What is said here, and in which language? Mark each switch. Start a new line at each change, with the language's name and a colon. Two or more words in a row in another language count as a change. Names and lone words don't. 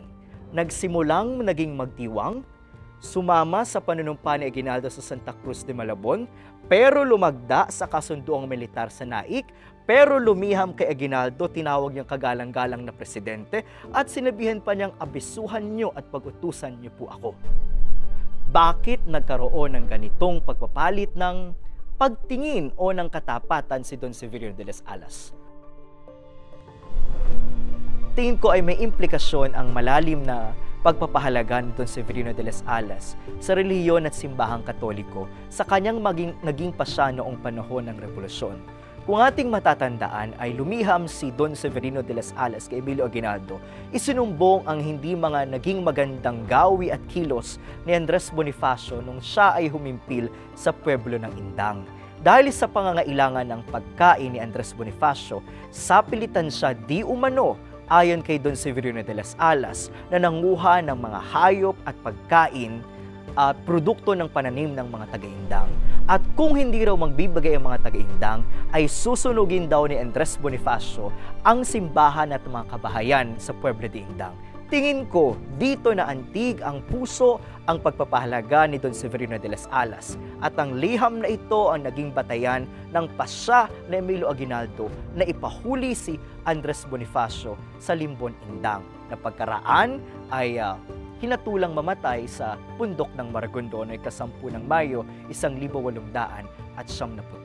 Filipino: Nagsimulang naging magdiwang, sumama sa panunumpa ni Aguinaldo sa Santa Cruz de Malabon, pero lumagda sa kasunduang militar sa Naik, pero lumiham kay Aguinaldo, tinawag niyang kagalang-galang na presidente at sinabihan pa niyang abisuhan niyo at pag-utusan niyo po ako. Bakit nagkaroon ng ganitong pagpapalit ng pagtingin o ng katapatan si Don Severino de las Alas? Tingin ko ay may implikasyon ang malalim na pagpapahalaga ni Don Severino de las Alas sa relihiyon at simbahang Katoliko sa kanyang naging pasya noong panahon ng Revolusyon. Kung ating matatandaan ay lumiham si Don Severino de las Alas kay Emilio Aguinaldo, isinumbong ang hindi mga naging magandang gawi at kilos ni Andres Bonifacio nung siya ay humimpil sa pueblo ng Indang. Dahil sa pangangailangan ng pagkain ni Andres Bonifacio, sapilitan siya di umano ayon kay Don Severino de las Alas na nanguha ng mga hayop at pagkain at produkto ng pananim ng mga taga-Indang. At kung hindi raw magbibigay ang mga taga-Indang, ay susunugin daw ni Andres Bonifacio ang simbahan at mga kabahayan sa Pueblo de Indang. Tingin ko, dito na antig ang puso ang pagpapahalaga ni Don Severino de las Alas at ang liham na ito ang naging batayan ng pasya na Emilio Aguinaldo na ipahuli si Andres Bonifacio sa Limbon, Indang na pagkaraan ay hinatulang mamatay sa bundok ng Maragondon ay ika-10 ng Mayo, 1897.